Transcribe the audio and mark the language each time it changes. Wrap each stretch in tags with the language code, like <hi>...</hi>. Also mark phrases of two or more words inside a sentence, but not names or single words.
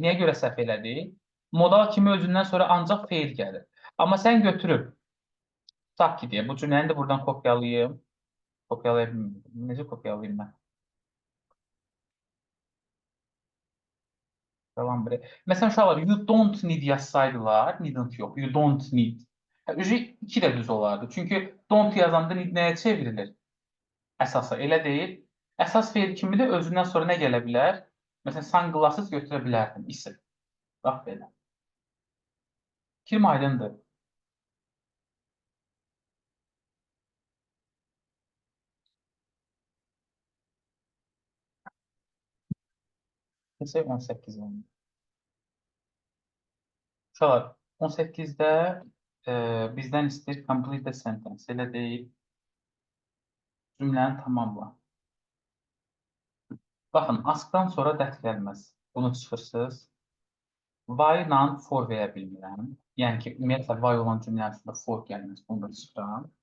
<az>Niyə görə səhv elədik? Modal kimi özündən sonra ancaq feil gəlir. Amma sən götürüb, tutaq ki deyə, bu cümləni də buradan kopyalayayım. Kopyalaya bilmirəm. Necə kopyalayayım mən? Tamam bre. Məsələn, uşaqlar,</az> <en>you don't need yazsaydılar, needn't yox, you don't need.</en> <az>Ücü 2 də düz olardı. Çünki don't yazanda need nəyə çevrilir? Əsasa, elə deyil. Əsas feil kimi də özündən sonra nə gələ bilər? Məsələn, sunglasses götürə bilərdim, isim. Bax belə. Fikrim aydındır. Neçə 18 oldu. Uşaqlar, 18-də bizdən istəyir</az> <en>complete the sentence.</en> <az>Elə deyil. Cümləni tamamla. Baxın, askdan sonra dət gəlməz. Bunu çıxırsınız. Why ilə for verə bilmirəm. Yəni ki, ümumiyyətlə, why olan cümlənin üstündə for gəlməz. Bunu da çıxıram.</az>